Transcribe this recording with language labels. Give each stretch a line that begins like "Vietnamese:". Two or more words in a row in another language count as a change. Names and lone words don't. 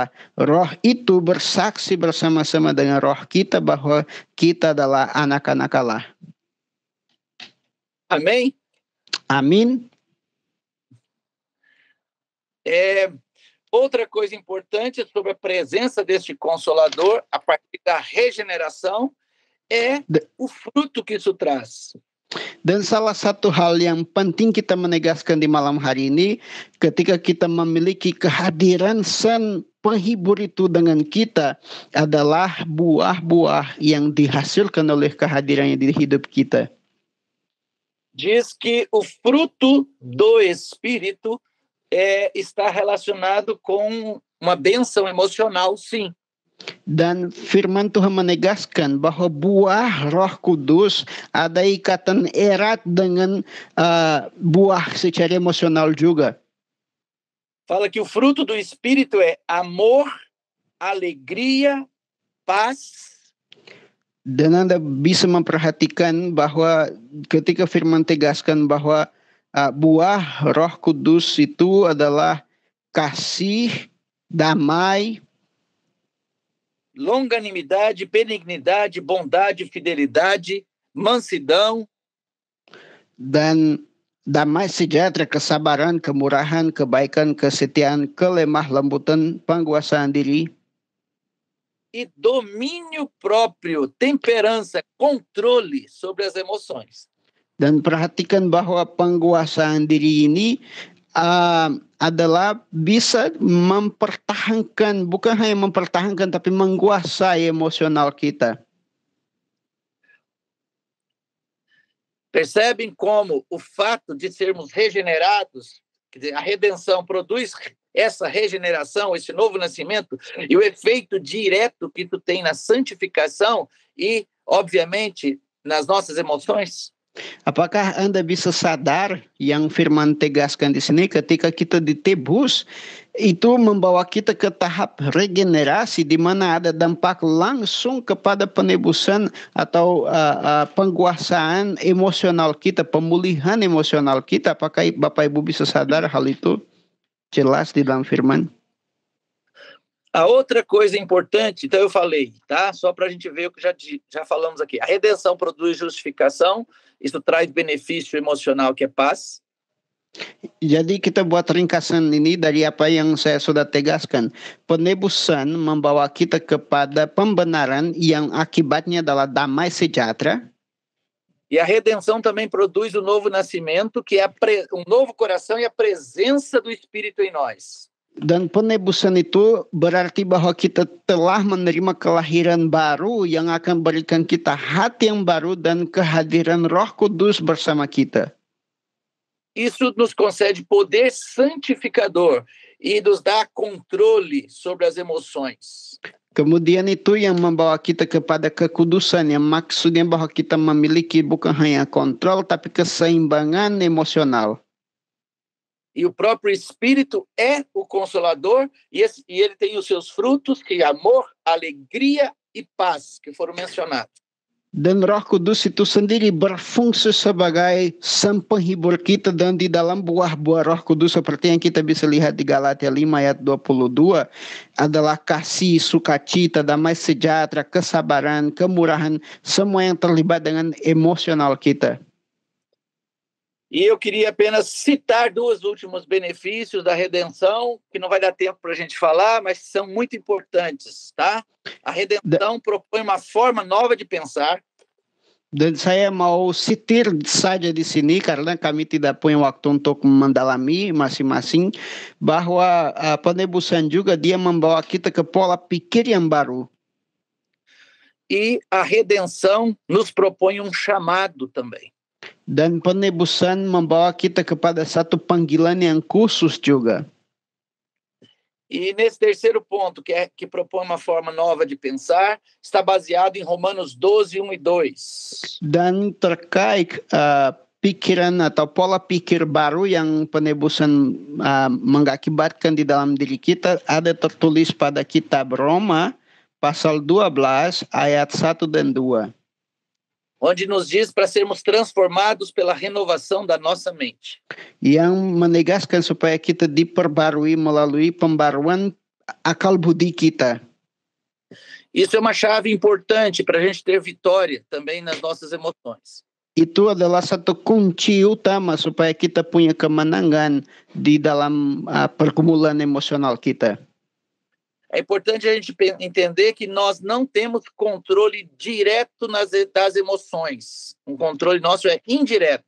Indonesian: Roh itu bersaksi bersama-sama dengan roh kita bahwa kita adalah anak-anak Allah.
Portuguese: Amém?
Indonesian: Amin.
Portuguese: Outra coisa importante sobre a presença deste Consolador, a partir da regeneração, é o fruto que isso traz.
Indonesian: Dan salah satu hal yang penting kita menegaskan di malam hari ini, ketika kita memiliki kehadiran sang penghibur itu dengan kita, adalah buah-buah yang dihasilkan oleh kehadirannya di hidup kita.
Portuguese: Diz que o fruto do Espírito está relacionado com uma bênção emocional, sim.
Indonesian: Dan firman Tuhan menegaskan bahwa buah Roh Kudus ada ikatan erat dengan buah secara emosional juga.
Portuguese: Fala que o fruto do Espírito é amor, alegria, paz,
Indonesian: Dan Anda bisa memperhatikan bahwa ketika firman tegaskan bahwa buah Roh Kudus itu adalah kasih, damai,
Portuguese: longanimidade, benignidade, bondade, fidelidade, mansidão,
Indonesian: dan damai sejahtera, kesabaran, kemurahan, kebaikan, kesetiaan, kelemah lembutan, penguasaan diri,
Portuguese: e domínio próprio, temperança, controle sobre as emoções.
Indonesian: dan perhatikan bahwa penguasaan diri ini adalah bisa mempertahankan, bukan hanya mempertahankan tapi menguasai emosional kita.
Portuguese: Percebem como o fato de sermos regenerados, quer dizer, a redenção produz essa regeneração, esse novo nascimento, e o efeito direto que tu tem na santificação e, obviamente, nas nossas emoções?
Indonesian: Apakah Anda bisa sadar yang firman tegaskan di sini ketika kita ditebus itu membawa kita ke tahap regenerasi di mana ada dampak langsung kepada penebusan atau penguasaan emosional kita, pemulihan emosional kita. Apakah Bapak Ibu bisa sadar hal itu jelas di dalam firman?
Portuguese: A outra coisa importante, então eu falei, tá? Só para a gente ver o que já falamos aqui. A redenção produz justificação, isso traz benefício emocional que é paz.
Indonesian: Jadi kita buat ringkasan ini dari apa yang saya sudah tegaskan. Penebusan membawa kita kepada pembenaran yang akibatnya adalah damai sejahtera.
Portuguese: E a redenção também produz o novo nascimento, que é um novo coração e a presença do Espírito em nós.
Indonesian: Dan penebusan itu berarti bahwa kita telah menerima kelahiran baru yang akan berikan kita hati yang baru dan kehadiran Roh Kudus bersama kita.
Portuguese: Isso nos concede poder santificador e nos dá controle sobre as emoções.
Indonesian: Kemudian itu yang membawa kita kepada kekudusan, yang maksudnya bahwa kita memiliki bukan hanya kontrol tapi keseimbangan emosional.
Portuguese: E o próprio Espírito é o Consolador, e ele tem os seus frutos, que é amor, alegria e paz, que foram mencionados.
Indonesian: Dan Roh Kudus itu sendiri berfungsi sebagai sang penghibur kita, dan di dalam buah-buah Roh Kudus seperti yang kita bisa lihat di Galatia 5 ayat 22 adalah kasih, sukacita, damai sejahtera, kesabaran, kemurahan, semua yang terlibat dengan emosional kita.
Portuguese: E eu queria apenas citar dois últimos benefícios da redenção, que não vai dar tempo para a gente falar, mas são muito importantes, tá? A redenção propõe uma forma nova de pensar.
Indonesian: Dan saya mau sitir saja di sini karena kami tidak punya waktu untuk mendalami masing-masing, bahwa penebusan juga dia membawa kita ke pola pikir yang baru.
Portuguese: E a redenção nos propõe um chamado também.
Indonesian: Dan penebusan membawa kita kepada satu panggilan yang khusus juga.
Portuguese: E nesse terceiro ponto, que propõe uma forma nova de pensar, está baseado em Romanos 12, 1 e 2.
Indonesian: Dan terkait pikiran atau pola pikir baru yang penebusan mengakibatkan di dalam diri kita ada tertulis pada kitab Roma pasal 12 ayat 1 dan 2.
Portuguese: Onde nos diz para sermos transformados pela renovação da nossa mente.
Indonesian: Yang menegaskan supaya kita diperbarui melalui pembaruan akal budi kita.
Portuguese: Isso é uma chave importante para a gente ter vitória também nas nossas emoções.
Indonesian: Itu adalah satu kunci utama supaya kita punya kemenangan di dalam pergumulan emosional kita.
Portuguese: É importante a gente entender que nós não temos controle direto das emoções. Um controle nosso é indireto.